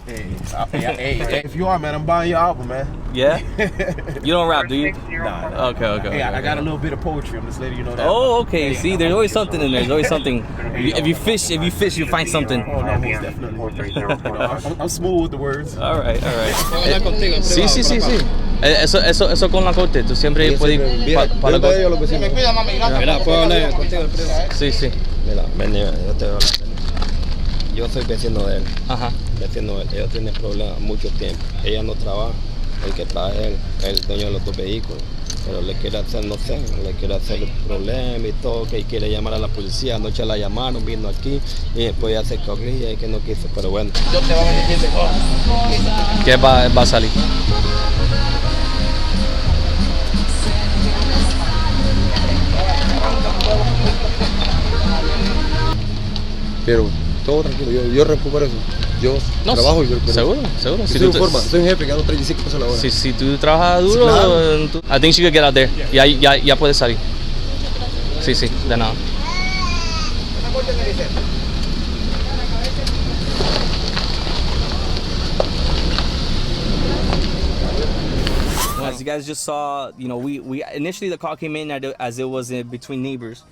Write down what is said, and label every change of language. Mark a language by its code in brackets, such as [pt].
[en] Hey, if you are, man, I'm buying your album, man. Yeah? You don't rap, do you? Nah. Okay. Hey, I got a little bit of poetry. I'm just letting you know that. Oh, okay. See, there's always something in there. There's always something. If you fish, you find something. Oh, no, most definitely. I'm smooth with the words. All right. [es] Sí. Eso con la corte. Tú siempre puedes ir para la corte. Mira, ¿puedo hablar contigo el privado? Sí. Mira, ven, yo te voy a hablar. Yo soy vecino de él. Ajá. Vecino de él. Ella tiene problemas mucho tiempo. Ella no trabaja. El que trabaja es él, el dueño de los dos vehículos. Pero le quiere hacer, no sé, le quiere hacer problemas y todo, que quiere llamar a la policía. Anoche la llamaron, vino aquí y después ya se corría y que no quiso. Pero bueno. Yo te voy a decir de todo. ¿Qué va a salir? Pero todo tranquilo, yo recupero eso. Yo trabajo y recupero. Seguro. Si tú formas, soy un jefe que gano 35 pesos a la hora. Si tú trabajas duro, claro. [en] I think she could get out there. [es] Ya puede salir. Sí, de nada. [en] As you guys just saw, we initially the call came in as it was between neighbors.